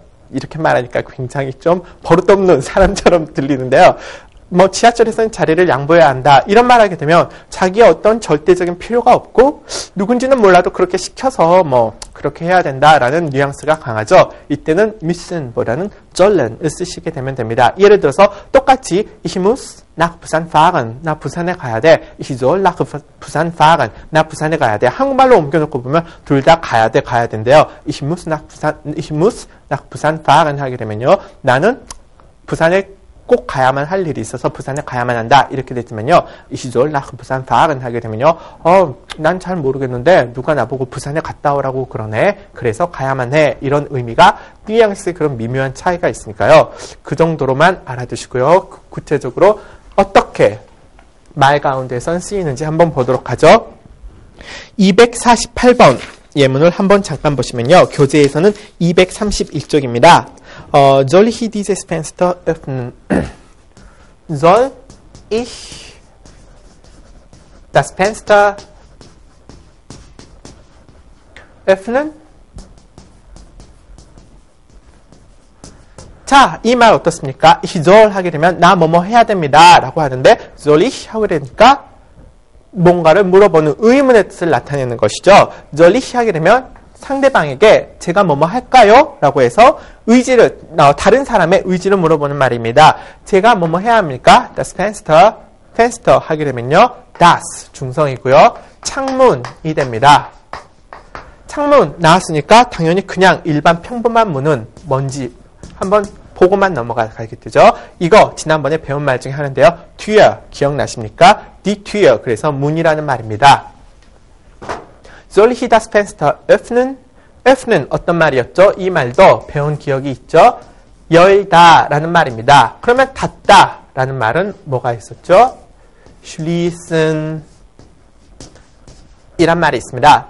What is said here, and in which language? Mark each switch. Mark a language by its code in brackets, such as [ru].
[ko] 이렇게 말하니까 굉장히 좀 버릇없는 사람처럼 들리는데요. 지하철에서는 자리를 양보해야 한다. 이런 말 하게 되면 자기의 어떤 절대적인 필요가 없고 누군지는 몰라도 그렇게 시켜서 그렇게 해야 된다라는 뉘앙스가 강하죠. 이때는 müssen보다는 sollen을 쓰시게 되면 됩니다. 예를 들어서 똑같이 [de] ich muss nach Busan fahren. [ko] 나 부산에 가야 돼. [de] Ich soll nach Busan fahren. [ko] 나 부산에 가야 돼. 한국말로 옮겨놓고 보면 둘 다 가야 된대요. [de] ich muss nach Busan fahren [ko] 하게 되면요. 나는 부산에 꼭 가야만 할 일이 있어서 부산에 가야만 한다. 이렇게 됐지만요. [de] ich soll nach Busan fahren [ko] 하게 되면요. 난 잘 모르겠는데 누가 나보고 부산에 갔다 오라고 그러네. 그래서 가야만 해. 이런 의미가 뉘앙스의 그런 미묘한 차이가 있으니까요. 그 정도로만 알아두시고요. 구체적으로 어떻게 말 가운데선 쓰이는지 한번 보도록 하죠. 248번 예문을 한번 잠깐 보시면요. 교재에서는 231쪽입니다. [de] Soll ich dieses Fenster öffnen? Soll ich das Fenster öffnen? [ko] 자, 이 말 어떻습니까? Ich soll 하게 되면 나 뭐뭐 해야 됩니다 라고 하는데 soll ich 하게 되니까 뭔가를 물어보는 의문의 뜻을 나타내는 것이죠. soll ich 하게 되면 상대방에게 제가 뭐뭐 할까요? 라고 해서 다른 사람의 의지를 물어보는 말입니다. 제가 뭐뭐 해야 합니까? [de] Das Fenster [ko] 하게 되면요. das 중성이고요. 창문이 됩니다. 창문 나왔으니까 당연히 그냥 일반 평범한 문은 뭔지 한번 보고만 넘어가게 되죠. 이거 지난번에 배운 말 중에 하는데요. Tür 기억나십니까? [de] Die Tür [ko] 그래서 문이라는 말입니다. [de] Soll ich das Fenster öffnen? [ko] öffnen 어떤 말이었죠? 이 말도 배운 기억이 있죠. 열다 라는 말입니다. 그러면 닫다 라는 말은 뭐가 있었죠? schließen 이란 말이 있습니다.